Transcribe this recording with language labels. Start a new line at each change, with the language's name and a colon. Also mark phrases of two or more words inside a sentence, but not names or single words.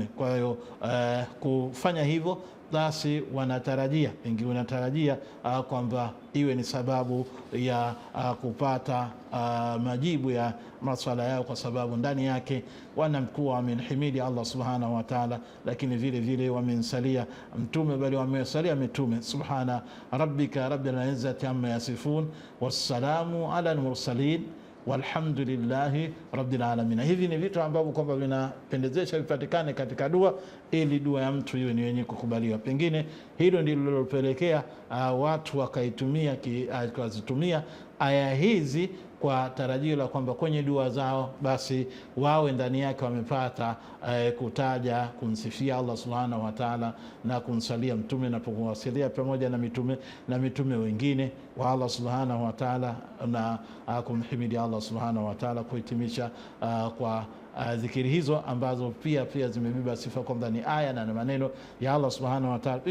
Swahili: Kwa hiyo kufanya hivyo basi wanatarajia kwamba iwe ni sababu ya kupata majibu ya maswala yao, kwa sababu ndani yake wanamkuwa wamenhimidi Allah
Arabic: سبحانه وتعالى,
Swahili: lakini vile vile wamensalia mtume, bali wamesalia mitume.
Arabic: سبحان ربك رب العزة عما يصفون والسلام على المرسلين والحمد لله رب العالمين.
Swahili: Hivi ni vitu ambavyo kwamba vinapendezesha vipatikane katika dua, ili dua ya mtu iwe ni yenye kukubaliwa. Pengine hilo ndilo lilopelekea watu wakazitumia aya hizi kwa tarajio la kwamba kwenye dua zao basi wawe ndani yake wamepata kutaja kumsifia Allah
Arabic: سبحانه وتعالى
Swahili: na kumsalia mtume na kuwasilia pamoja na mitume wengine wa Allah
Arabic: سبحانه وتعالى,
Swahili: na kumhimidi Allah
Arabic: سبحانه وتعالى,
Swahili: kuhitimisha kwa zikiri hizo ambazo pia zimebeba sifa kwamba ni aya na maneno ya Allah
Arabic: سبحانه وتعالى.